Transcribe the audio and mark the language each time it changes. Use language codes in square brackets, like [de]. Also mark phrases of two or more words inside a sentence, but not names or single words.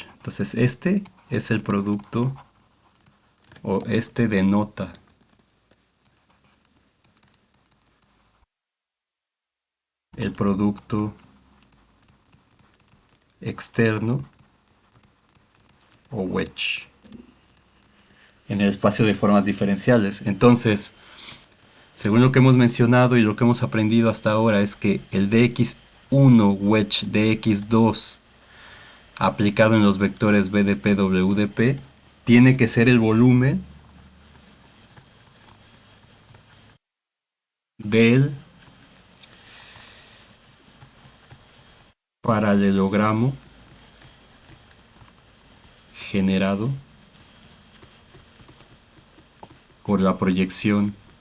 [es] Entonces este es el producto, o este denota el producto externo o wedge en el espacio de formas diferenciales. Entonces, según lo que hemos mencionado y lo que hemos aprendido hasta ahora, es que el dx1 wedge dx2 aplicado en los vectores BDP, WDP tiene que ser el volumen del paralelogramo generado por la proyección